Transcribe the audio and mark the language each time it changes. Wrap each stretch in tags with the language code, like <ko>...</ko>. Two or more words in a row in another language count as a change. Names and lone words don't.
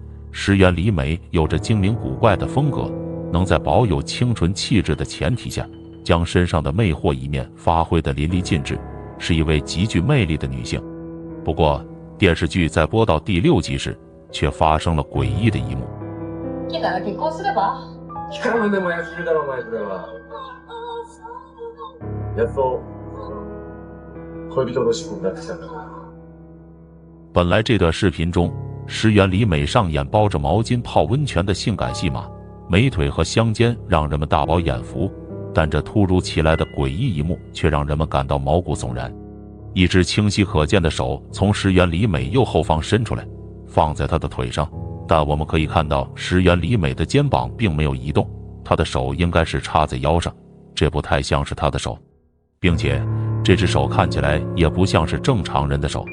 <zh>石原里美有着精灵古怪的风格，能在保有清纯气质的前提下，将身上的魅惑一面发挥得淋漓尽致，是一位极具魅力的女性。不过，电视剧在播到第6集时，却发生了诡异的一幕。</zh> <ja>来たら結婚すれば？光るでも安いだろお前それは。やっと恋人の仕事になってきたんだ。</ja> <zh>本来这段视频中，石原里美上演包着毛巾泡温泉的性感戏码，美腿和香肩让人们大饱眼福，但这突如其来的诡异一幕却让人们感到毛骨悚然。一只清晰可见的手从石原里美右后方伸出来，放在她的腿上，但我们可以看到石原里美的肩膀并没有移动，她的手应该是插在腰上，这不太像是她的手，并且这只手看起来也不像是正常人的手。</zh>